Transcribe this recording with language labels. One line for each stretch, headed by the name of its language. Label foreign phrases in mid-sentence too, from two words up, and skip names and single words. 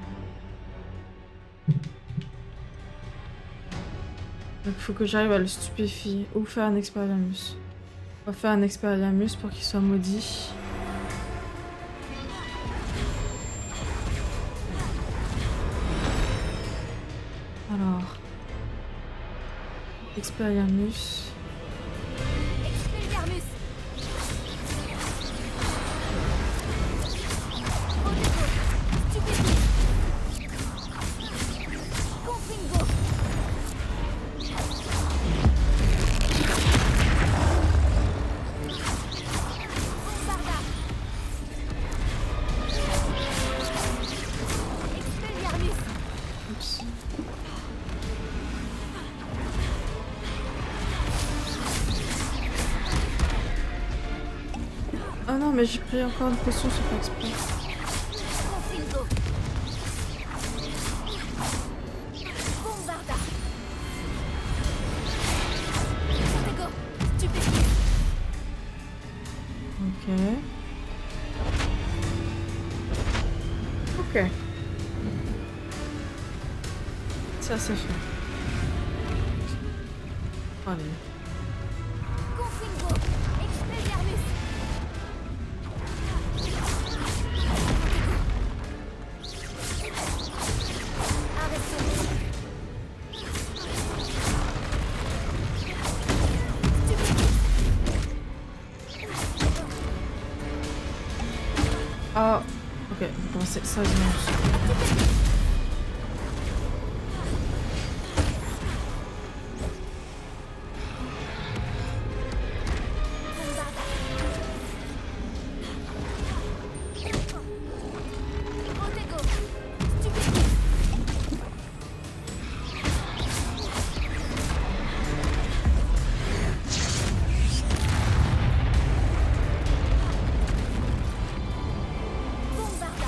French: Donc il faut que j'arrive à le stupéfier ou faire un Expelliarmus. On va faire un Expelliarmus pour qu'il soit maudit. Alors, Expelliarmus. Expelliarmus. Confringo. Bombarda. Expelliarmus. Oups. Oh non, mais j'ai pris encore une potion sur pas exprès. Confringo. Bombarda. Protego. Stupéfié. Ok. Ok. Ça, c'est fait. Allez. Confringo. Expelliarmus. Arrêtez. Ah, ok. Bon, c'est ça, je mange. Protego. Stupéfié. Bombarda.